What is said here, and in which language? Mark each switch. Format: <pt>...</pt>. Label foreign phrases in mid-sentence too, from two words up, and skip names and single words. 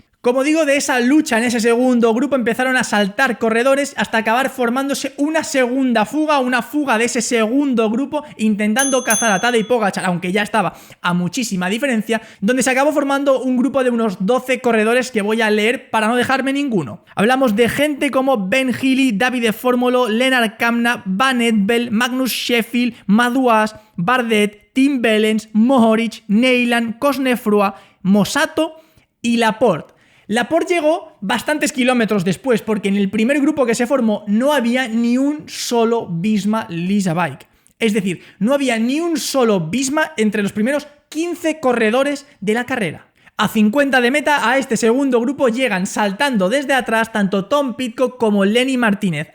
<es>Como digo, de esa lucha en ese segundo grupo empezaron a saltar corredores hasta acabar formándose una segunda fuga, una fuga de ese segundo grupo intentando cazar a Tadej Pogačar, aunque ya estaba a muchísima diferencia, donde se acabó formando un grupo de unos 12 corredores que voy a leer para no dejarme ninguno. Hablamos de gente como Ben Healy, Davide Formolo, Lennart Kamna, Van Evel, Magnus Sheffield, Madouas, Bardet, Tim Wellens, Mohoric, Neyland, Cosnefroy, Mosato y Laporte. Laporte llegó bastantes kilómetros después porque en el primer grupo que se formó no había ni un solo Visma Lease a Bike. Es decir, no había ni un solo Visma entre los primeros 15 corredores de la carrera. A 50 de meta, a este segundo grupo llegan saltando desde atrás tanto Tom Pidcock como Lenny Martínez.</es>